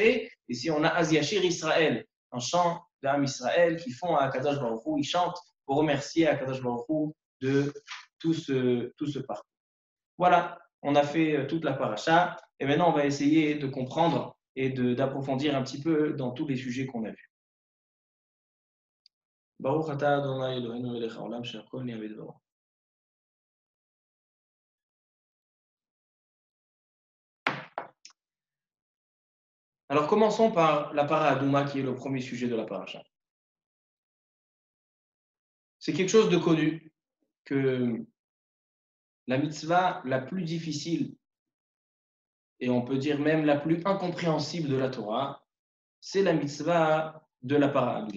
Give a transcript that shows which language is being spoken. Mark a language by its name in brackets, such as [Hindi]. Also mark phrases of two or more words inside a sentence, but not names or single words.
[French] Ici, on a [Hebrew] אז ישיר ישראל, [French] un chant d'Am Israël qui font à [Hebrew] הקדוש ברוך הוא. [French] Ils chantent pour remercier [Hebrew] הקדוש ברוך הוא [French] de tout ce parcours. Voilà, on a fait toute la paracha et maintenant on va essayer de comprendre et d'approfondir un petit peu dans tous les sujets qu'on a vus. [Hebrew] ברוך אתה ה׳ אלוהינו מלך העולם שהכל נהיה בדברו. [French] Alors commençons par la [Hebrew] פרה אדומה [French] qui est le premier sujet de la paracha. C'est quelque chose de connu que la mitzvah la plus difficile et on peut dire même la plus incompréhensible de la Torah, c'est la mitzvah de la [Hebrew] פרה אדומה.